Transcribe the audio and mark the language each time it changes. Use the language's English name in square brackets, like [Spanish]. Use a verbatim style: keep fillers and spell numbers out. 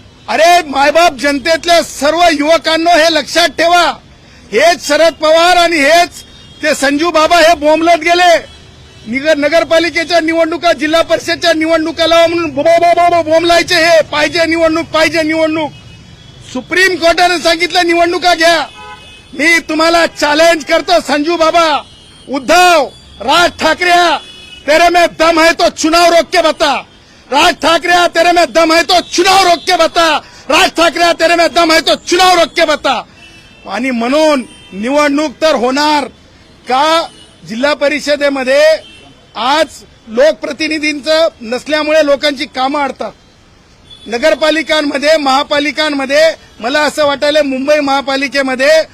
[Marathi] अरे मायबाप जनतेतल्या सर्व युवकांनो, हे लक्षात ठेवा. हेच शरद पवार आणि हेच ते संजू बाबा हे बोंबलत गेले. निगर नगरपालिकेच्या निवडणुका, जिल्हा परिषदच्या निवडणुकाला म्हणून बोंबलायचे, हे पाहिजे निवडणूक, पाहिजे निवडणूक. सुप्रीम कोर्टाने सांगितलं निवडणुका घ्या. मी तुम्हाला चॅलेंज करतो, [Hindi] संजू बाबा, उद्धव, राज ठाकरे, तेरे में दम है तो चुनाव रोक के बता. राज ठाकरे, तेरे में दम है तो चुनाव रोक के बता. राज ठाकरे, तेरे में दम है तो चुनाव रोक के बता. [Marathi] आणि म्हणून निवडणूक तर होणार का? जिल्हा परिषदेमध्ये आज लोकप्रतिनिधींचं नसल्यामुळे लोकांची कामं अडतात. नगरपालिकांमध्ये, महापालिकांमध्ये, मला असं वाटायला मुंबई महापालिकेमध्ये